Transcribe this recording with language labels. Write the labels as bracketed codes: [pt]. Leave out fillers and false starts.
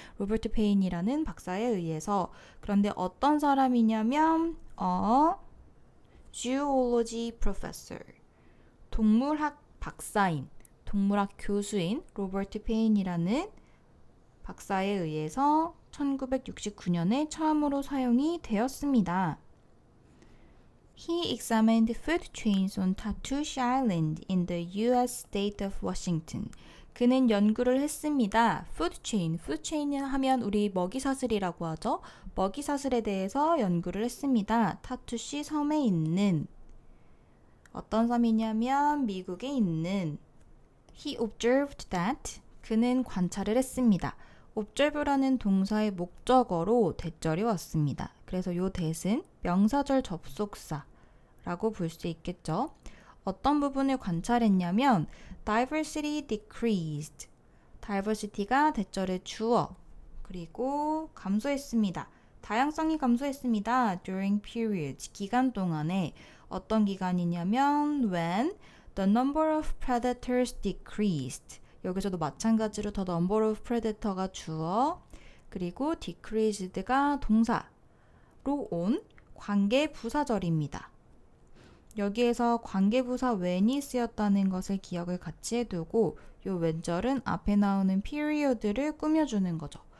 [ko] 로버트 페인이라는 박사에 의해서. 그런데 어떤 사람이냐면 [en] zoology professor, [ko] 동물학 박사인, 동물학 교수인 로버트 페인이라는 박사에 의해서 1969년에 처음으로 사용이 되었습니다. [en] He examined food chains on Tatoosh Island in the U.S. state of Washington. [ko] 그는 연구를 했습니다. food chain 하면 우리 먹이사슬이라고 하죠. 먹이사슬에 대해서 연구를 했습니다. 타투시 섬에 있는, 어떤 섬이냐면 미국에 있는. [en] He observed that. [ko] 그는 관찰을 했습니다. observe라는 동사의 목적어로 대절이 왔습니다. 그래서 요 that은 명사절 접속사라고 볼 수 있겠죠. 어떤 부분을 관찰했냐면 [en] diversity decreased. [ko] diversity가 대절의 주어, 그리고 감소했습니다. 다양성이 감소했습니다. [en] during periods, [ko] 기간 동안에. 어떤 기간이냐면 [en] when the number of predators decreased. [ko] 여기서도 마찬가지로 [en] the number of predator [ko] 가 주어, 그리고 decreased가 동사로 온 관계 부사절입니다. 여기에서 관계 부사 when이 쓰였다는 것을 기억을 같이 해두고, 요 when절은 앞에 나오는 period를 꾸며주는 거죠.